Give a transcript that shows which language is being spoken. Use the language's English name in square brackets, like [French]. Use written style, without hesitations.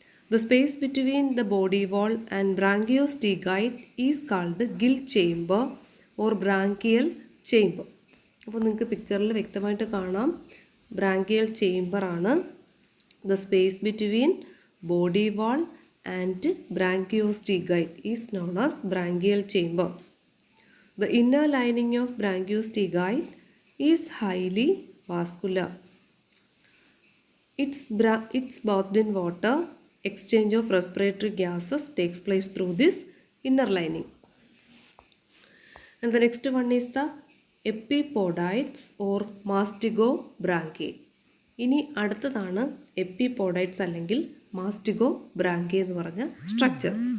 [English] The space between the body wall and branchiostegite is called gill chamber or branchial chamber. [Malayalam] അപ്പോൾ നിങ്ങൾക്ക് പിക്ചറിൽ വ്യക്തമായിട്ട് കാണാം, branchial ചേംബറാണ്. [English] The space between body wall and branchiostegite is known as branchial chamber. The inner lining of branchiostygite is highly vascular. It's bathed in water. Exchange of respiratory gases takes place through this inner lining. And the next one is the epipodites or mastigobranchiae. [Malayalam] ഇനി അടുത്തതാണ് എപ്പിപോഡൈറ്റ്സ് അല്ലെങ്കിൽ മാസ്റ്റിഗോബ്രാങ്കിയെ എന്ന് പറഞ്ഞ structure.